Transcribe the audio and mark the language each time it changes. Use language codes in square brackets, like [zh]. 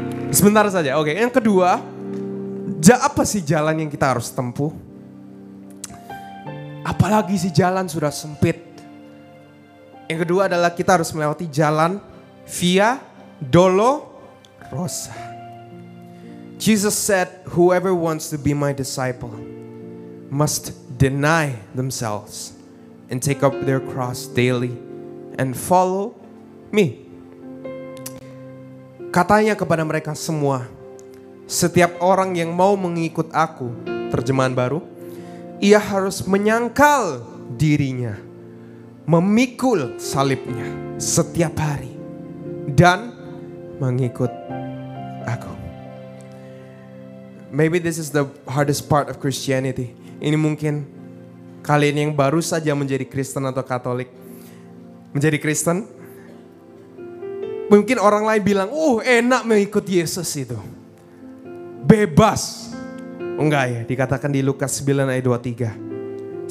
[id] Sebentar saja. Oke, yang kedua, apa sih jalan yang kita harus tempuh? Apalagi sih jalan sudah sempit. Yang kedua adalah kita harus melewati jalan Via Dolorosa. [en] Jesus said, whoever wants to be my disciple must deny themselves and take up their cross daily and follow me. [id] Katanya kepada mereka semua, setiap orang yang mau mengikut aku, terjemahan baru, ia harus menyangkal dirinya, memikul salibnya setiap hari dan mengikut aku. [en] Maybe this is the hardest part of Christianity. [id] Ini mungkin kalian yang baru saja menjadi Kristen atau Katolik. Menjadi Kristen. Mungkin orang lain bilang, enak mengikut Yesus itu. Bebas. Enggak ya, dikatakan di Lukas 9 ayat 23.